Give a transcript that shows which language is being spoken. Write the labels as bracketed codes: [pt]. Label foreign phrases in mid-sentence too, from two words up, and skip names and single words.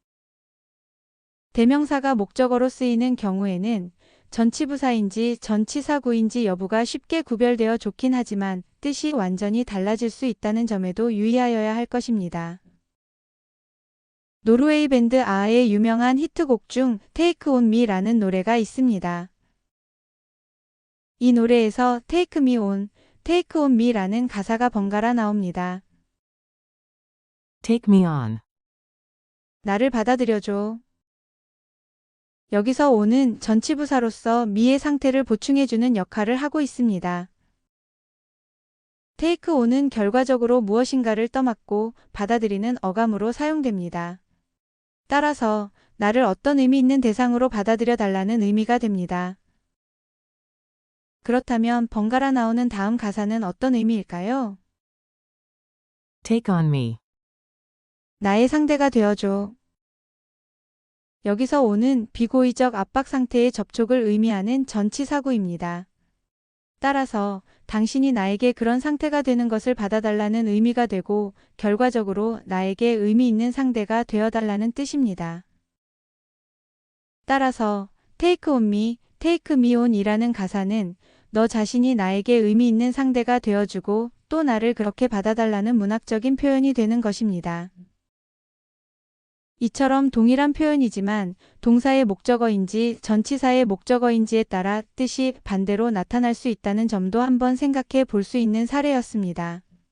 [ko] 대명사가 목적어로 쓰이는 경우에는 전치부사인지 전치사구인지 여부가 쉽게 구별되어 좋긴 하지만 뜻이 완전히 달라질 수 있다는 점에도 유의하여야 할 것입니다. 노르웨이 밴드 아아의 유명한 히트곡 중 Take On Me라는 노래가 있습니다. 이 노래에서 [en] Take Me On, Take On Me [ko] 라는 가사가 번갈아 나옵니다. [en] Take me on. [ko] 나를 받아들여줘. 여기서 on은 전치부사로서 me의 상태를 보충해주는 역할을 하고 있습니다. [en] take on [ko] 은 결과적으로 무엇인가를 떠맡고 받아들이는 어감으로 사용됩니다. 따라서 나를 어떤 의미 있는 대상으로 받아들여 달라는 의미가 됩니다. 그렇다면 번갈아 나오는 다음 가사는 어떤 의미일까요? [en] Take on me. [ko] 나의 상대가 되어줘. 여기서 오는 비고의적 압박 상태의 접촉을 의미하는 전치사구입니다. 따라서 당신이 나에게 그런 상태가 되는 것을 받아달라는 의미가 되고 결과적으로 나에게 의미 있는 상대가 되어달라는 뜻입니다. 따라서 [en] take on me, take me on [ko] 이라는 가사는 너 자신이 나에게 의미 있는 상대가 되어주고 또 나를 그렇게 받아달라는 문학적인 표현이 되는 것입니다. 이처럼 동일한 표현이지만 동사의 목적어인지 전치사의 목적어인지에 따라 뜻이 반대로 나타날 수 있다는 점도 한번 생각해 볼 수 있는 사례였습니다.